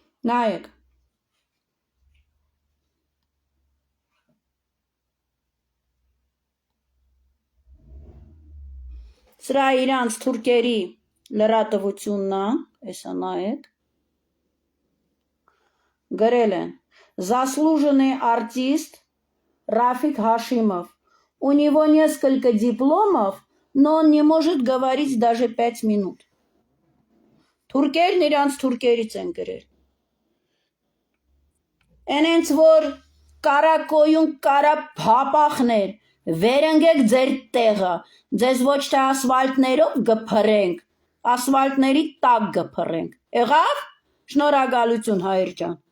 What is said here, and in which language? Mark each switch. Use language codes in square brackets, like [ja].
[hy] նայեք Սրա իրանց թուրքերի լրատվությունն է, էսա նայեք, գրել են, [ru] заслуженный артист [hy] Рафик Хашимов. [ru] У него несколько дипломов, но он не может говорить даже 5 минут. [hy] Թուրքերն իրանց թուրքերից են գրել. Ենենց որ կարակոյուն կարա փապախներ, վերընգեք ձեր տեղը, ձեզ ոչ թե ասվալտներով գփռենք, ասվալտների տակ գփռենք։ Եղավ? Շնորհակալություն հայր ջան։